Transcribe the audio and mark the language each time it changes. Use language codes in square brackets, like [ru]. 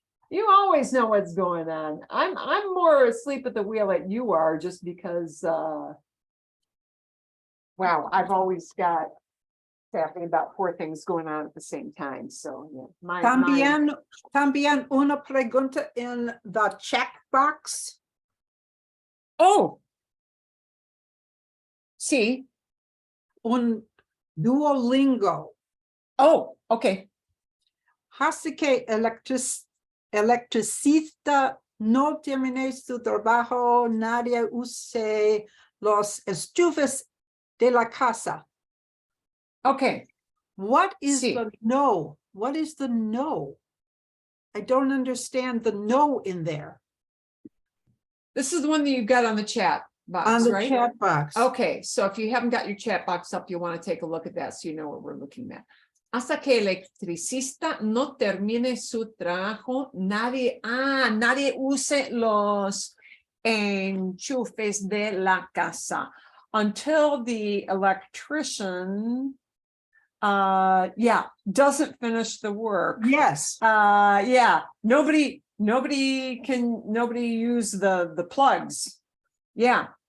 [en] You always know what's going on. I'm more asleep at the wheel than you are, just because wow, I've always got happening about 4 things going on at the same time. So yeah, [es] También una pregunta [en] in the check box. [es] Oh, sí. Un Duolingo. [en] Oh, okay. [es] Hasta que electricista no termine su trabajo, nadie use los estufas de la casa. [en] Okay. What is [es] Sí. [en] the no? What is the no? I don't understand the no in there. This is the one that you've got on the chat box, On the right? chat box. Okay, so if you haven't got your chat box up, you want to take a look at that so you know what we're looking at. [es] Hasta que el electricista no termine su trabajo, nadie use los enchufes de la casa. [en] Until the electrician doesn't finish the work. Yes. Nobody use the plugs. Yeah.